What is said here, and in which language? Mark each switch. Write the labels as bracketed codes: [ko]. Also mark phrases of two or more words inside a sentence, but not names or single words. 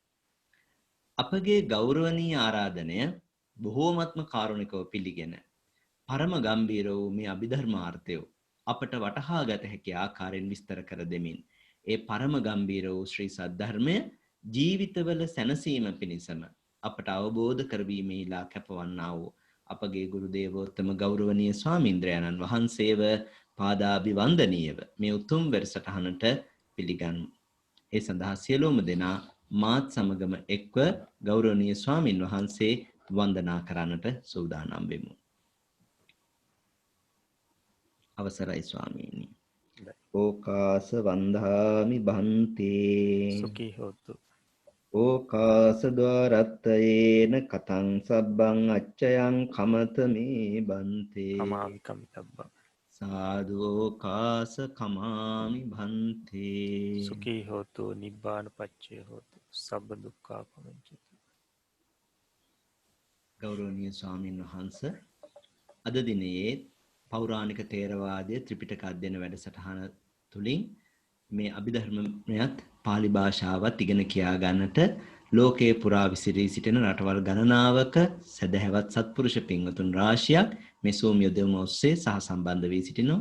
[si] අපගේ ගෞරවනීය ආරාධනය බොහෝමත්ම කාරුණිකව පිළිගෙන පරම ගම්බීර වූ මේ අභිධර්මාර්ථය අපට වටහා ගත හැකි ආකාරයෙන් විස්තර කර දෙමින් ඒ පරම ගම්බීර වූ ශ්‍රී සද්ධර්මය ජීවිතවල සැනසීම පිණිසම අපට අවබෝධ කරවීමේ ඉලා කැපවන්නා වූ අපගේ ගුරු දේවෝත්තම ගෞරවනීය ස්වාමීන්ද්‍රයාණන් වහන්සේව පාදාභිවන්දනීයව මේ උතුම් වැඩසටහනට පිළිගන්මු. ඒ සඳහා සියලුම දෙනා මාත් සමගම එක්ව ගෞරවනීය ස්වාමින් වහන්සේ වන්දනා කරන්නට සූදානම් වෙමු. අවසරයි ස්වාමීනි. [pi] ඕකාස වන්දාමි බන්තේ සුඛී හොතු. ඕකාස ద్వාරත්තයේන කතං සබ්බං අච්චයං කමතමේ බන්තේ කමාමි කමිතබ්බං සාදු ඕකාස කමාමි භන්තේ සුඛී හොතු නිබ්බාන පච්චේ හොතු සබ්බ දුක්ඛා පමුච්චති. [si] ගෞරවනීය ස්වාමීන් වහන්සේ අද දිනේ පෞරාණික තේරවාදයේ ත්‍රිපිටක අධ්‍යයන වැඩසටහන තුලින් මේ අභිධර්මයත් පාලි භාෂාවත් ඉගෙන කියා ගන්නට ලෝකේ පුරා විසිරී සිටින රටවල් ගණනාවක සදහැවත් සත්පුරුෂ පින්වතුන් රාශියක් මේ Zoom යොදවම ඔස්සේ සහ සම්බන්ධ වී සිටිනවා.